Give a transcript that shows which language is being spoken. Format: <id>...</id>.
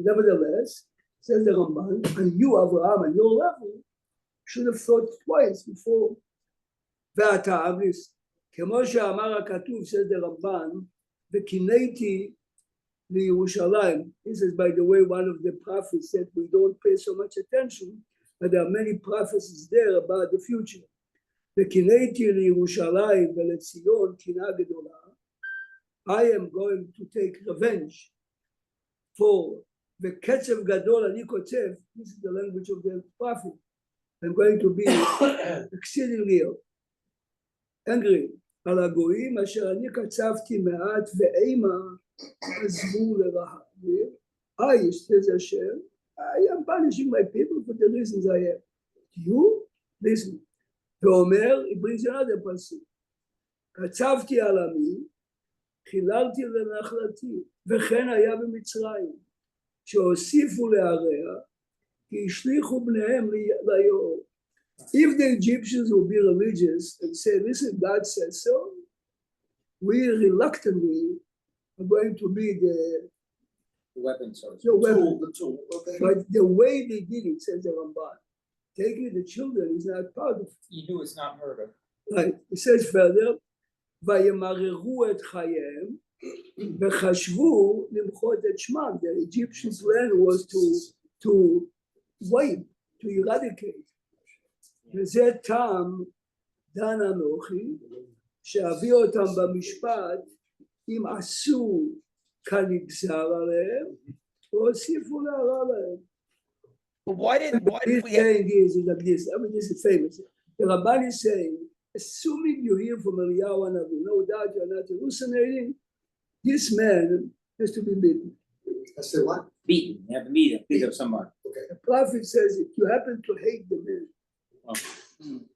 <en>Nevertheless, says the Ramban, and you, Abraham, on your level, should have thought twice before.</en> <he>והטעם, כמו שאמר הכתוב,</he> <en>says the Ramban,</en> <he>וקינאתי לירושלים.</he> <en>This is, by the way, one of the prophets said we don't pay so much attention but there are many prophecies there about the future.</en> <he>וקינאתי לירושלים ולציון קנאה גדולה.</he> <en>I am going to take revenge for</en> <he>וקצב גדול אני כותב,</he> <en>this is the language of the prophet, I'm going to be exceedingly angry</en> <he>על הגויים אשר אני קצבתי מעט ואימה עזבו לרעה.</he> <en>I, says Hashem, I am punishing my people for the reasons I have. You, listen.</en> <he>ואומר,</he> <en>he brings another pasuk.</en> <he>קצבתי על עמי, חיללתי לנחלתי, וכן היה במצרים, שהוסיפו להרע, כי השליכו בניהם ליאור.</he> <en>If the Egyptians will be religious and say, listen, God says so, we reluctantly are going to be the Weapons. weapon. The tool, okay. But the way they did it, says the Ramban, taking the children is not part of it. You knew it's not murder. Right. It says further,</en> <he>וימררו את חייהם וחשבו למחות את שמם.</he> <en>The Egyptian plan was to wipe, to eradicate.</en> <he>וזה טעם דן אנוכי, שאביא אותם במשפט, אם עשו כנגזר עליהם, או הוסיפו להרע להם.</he> <en>But why did He's we have, saying is like this. I mean, this is famous. The Ramban is saying, assuming you hear from Eliyahu Hanavi, no doubt you're not hallucinating. This man has to be beaten. I said what? Beaten, you have to beat up someone. The prophet says, if you happen to hate the man,</en>